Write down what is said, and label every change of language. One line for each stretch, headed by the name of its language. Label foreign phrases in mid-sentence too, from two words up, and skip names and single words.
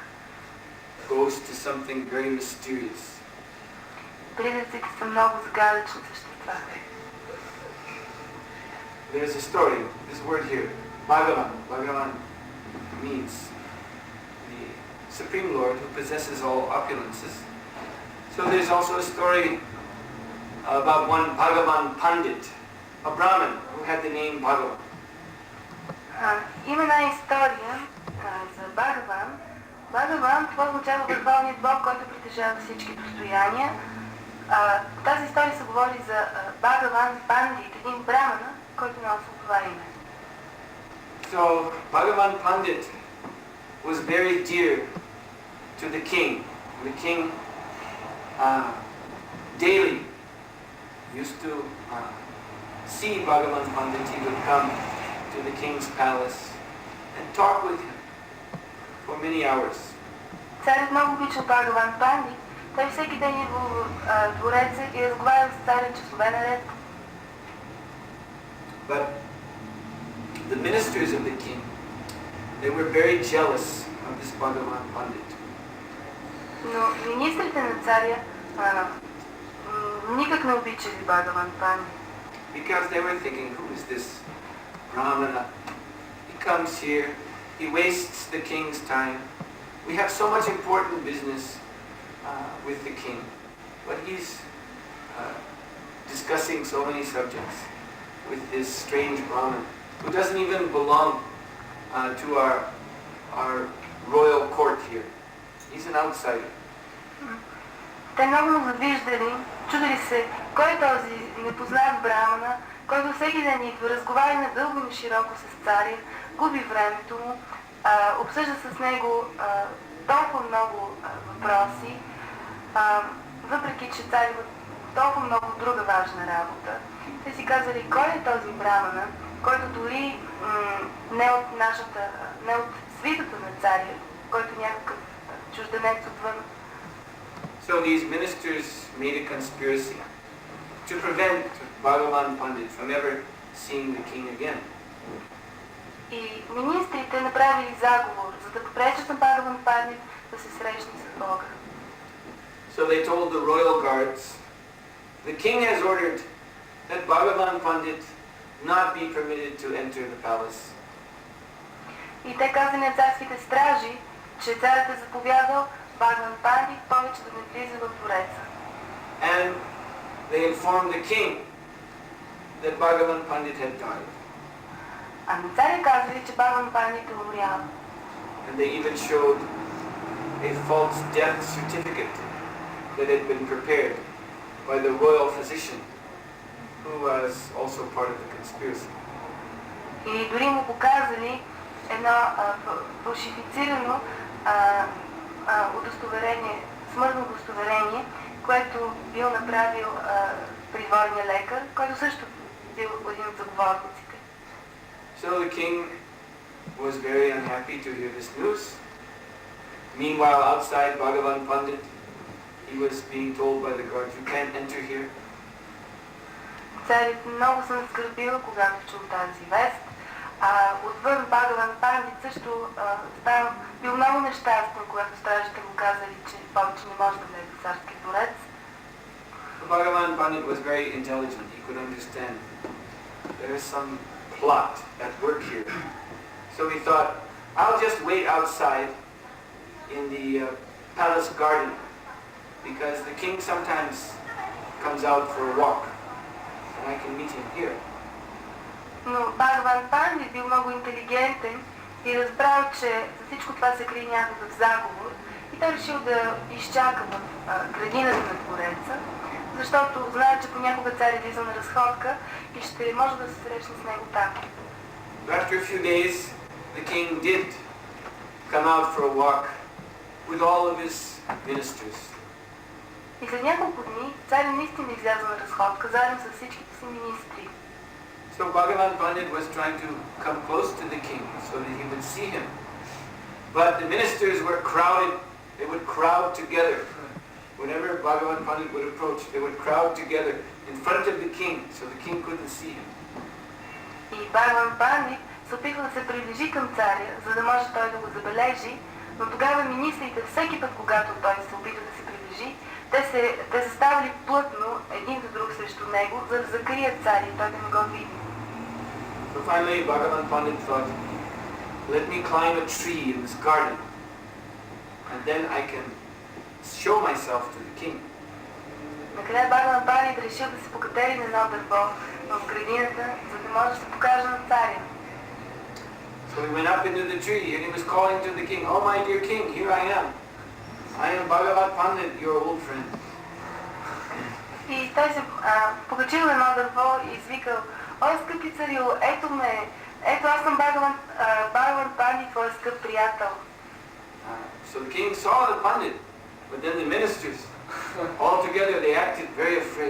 English: Ghost is something very mysterious.
Bulgarian: Призраците са много загадъчни същества.
English: There's a story, this word here, Bhagavan. Bhagavan means the Supreme Lord who possesses all opulences. So there's also a story about one Bhagavan Pandit, a Brahmin who had the name Bhagavan.
Bulgarian: Има една история за Бхагаван. Бхагаван, това означава върховният Бог, който притежава всички достояния. В тази история се говори за Бхагаван Пандит, един брамана, който носи това име.
English: So Bhagavan Pandit was very dear to the king. The king daily used to see Bhagavan Pandit. He would come to the king's palace and talk with him for many hours.
Bulgarian: Царят много обичал Бхагаван Пандит. Той всеки ден идва в двореца и разговаря с царя часове наред.
English: But the ministers of the king, they were very jealous of this Bhagavan Pandit.
Bulgarian: Но министрите на царя никак не обичали Бхагаван Пандит.
English: Because they were thinking, who is this Brahmana? He comes here, he wastes the king's time. We have so much important business with the king, but he's discussing so many subjects with this strange Brahmin who doesn't even belong to our royal court here. He's an outsider.
Bulgarian: Те много му завиждали, чудили се, кой е този непознат брамана, който всеки ден идва, разговаря надълго и на широко с царя, губи времето му, обсъжда с него толкова много въпроси. въпреки че цари имат толкова много друга важна работа, те си казали, кой е този брамана, който дори не от свитата на царя, който е някакъв чужденец отвън.
English: So these ministers made a conspiracy to prevent Bhagavan Pandit from ever seeing the king again.
Bulgarian: И министрите направили заговор, за да попречат на Бхагаван Пандит да се срещне с Бога.
English: So they told the royal guards, the king has ordered that Bhagavan Pandit not be permitted to enter the palace.
Bulgarian: И те казали на царските стражи, че царят е заповядал Бхагаван Пандит повече да не влиза в двореца.
English: And they informed the king that Bhagavan Pandit had died.
Bulgarian: А на царя казали, че Бхагаван Пандит е умрял.
English: And they even showed a false death certificate that had been prepared by the royal physician, who was also part of the conspiracy.
Bulgarian: И дори му показали едно фалшифицирано удостоверение, смъртно удостоверение, което бил направил придворния лекар, който също бил един от заговорниците.
English: So the king was very unhappy to hear this news. Meanwhile, outside Bhagavan Pandit, he was being told by the guards, you can't enter here.
Bulgarian: Царят много се наскърбил, когато чул тази вест. Отвън Бхагаван Пандит също бил много нещастен, когато стражите му казали, че повече не може да влезе в царския дворец.
English: Bhagavan Pandit was very intelligent. He could understand there is some plot at work here. So he thought, I'll just wait outside in the palace garden, because the king sometimes comes out for a walk, and I can meet him here.
Bulgarian: Но Бхагаван Пандит бил много интелигентен и разбрал, че за всичко това се крие някакъв заговор, и той решил да изчака в градината на двореца, защото знае, че понякога цар излиза на разходка и ще може да се срещне с него там.
English: After a few days, the king did come out for a walk with all of his ministers.
Bulgarian: И след няколко дни царят наистина изляза на разходка заедно с всичките си министри.
English: So Bhagavan Pandit was trying to come close to the king so that he would see him. But the ministers were crowded, they would crowd together. Whenever Bhagavan Pandit would approach, they would crowd together in front of the king so the king couldn't see him.
Bulgarian: И Бхагаван Пандит се опитва да се приближи към царя, за да може той да го забележи, но тогава министрите всеки път, когато той се опитва да се приближи, те са ставали плътно един до друг срещу него, за да закрият царя и той да не го види.
English: So finally Bhagavan Pandit thought, let me climb a tree in this garden, and then I can show myself to the king.
Bulgarian: Накрая Бхагаван Пандит решил да се покатери на едно дърво в градината, за да може да се покаже на царя.
English: So he went up into the tree and he was calling to the king, oh my dear king, here I am. I am Bhagavan Pandit, your old friend.
Bulgarian: И той се покачил на едно дърво и извикал, ой, скъпи царю, ето ме, ето аз съм Бхагаван Пандит, твой скъп приятел.
English: So the king saw the Pandit, but then the ministers, all together, they acted very afraid.